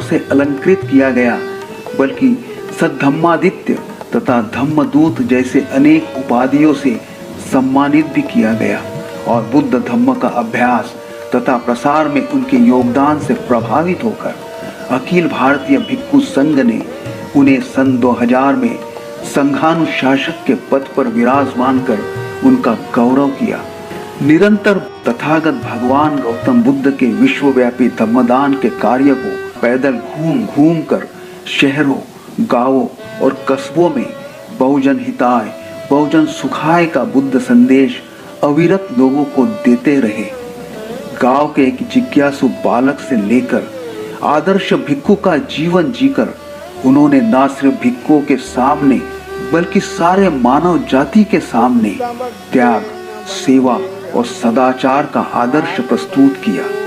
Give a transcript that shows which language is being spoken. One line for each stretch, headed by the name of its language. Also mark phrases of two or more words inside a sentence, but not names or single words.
Hindi: से अलंकृत किया गया बल्कि सद्धम्मादित्य तथा धम्मदूत जैसे अनेक उपाधियों से सम्मानित भी किया गया और बुद्ध धम्म का अभ्यास तथा प्रसार में उनके योगदान से प्रभावित होकर अखिल भारतीय भिक्षु संघ ने उन्हें सन 2000 में संघानुशासक के पद पर विराजमान कर उनका गौरव किया। निरंतर तथागत भगवान गौतम बुद्ध के विश्वव्यापी धम्मदान के कार्य को पैदल घूम घूम कर शहरों, गांवों और कस्बों में
Pali: बहुजन हिताय बहुजन सुखाय
Hindi: का बुद्ध संदेश अविरत लोगों को देते रहे। गांव के एक जिज्ञासु बालक से लेकर आदर्श भिक्षु का जीवन जीकर उन्होंने न सिर्फ भिक्षुओं के सामने बल्कि सारे मानव जाति के सामने त्याग, सेवा और सदाचार का आदर्श प्रस्तुत किया।